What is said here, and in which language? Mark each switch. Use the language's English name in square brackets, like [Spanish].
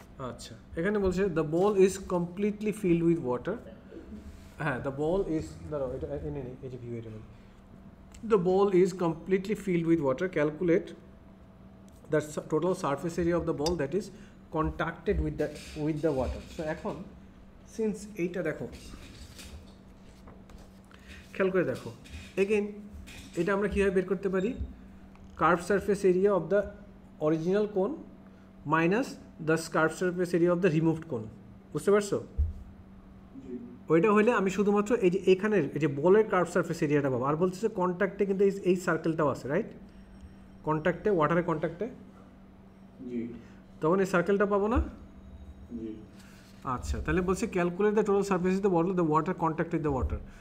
[Bangla] আচ্ছা, এখানে বলছে [English] the ball is completely filled with water. হ্যাঁ, the ball is, [Bangla] দাঁড়াও এটা এই যে ভিউ এটা, [English] the ball is completely filled with water. Calculate the total surface area of the ball that is contacted with the water. [Bangla] So এখন since এইটা দেখো, খেয়াল করে দেখো, again এটা আমরা কিভাবে বের করতে পারি? [English] Curved surface area of the original cone minus the curved surface area of the removed cone. [Bangla] বুঝতে পারছো? ওইটা হলে আমি শুধুমাত্র এই যে এখানের এই যে বলের কার্ভ সারফেস এরিয়াটা পাবো। আর বলছে যে কন্ট্যাক্টে কিন্তু এই সার্কেলটাও আছে, রাইট? কন্ট্যাক্টে, ওয়াটারের কন্ট্যাক্টে, তখন এই সার্কেলটা পাবো না? আচ্ছা, তাহলে বলছে [English] Calculate the total surface of the ball, the water contact with the water.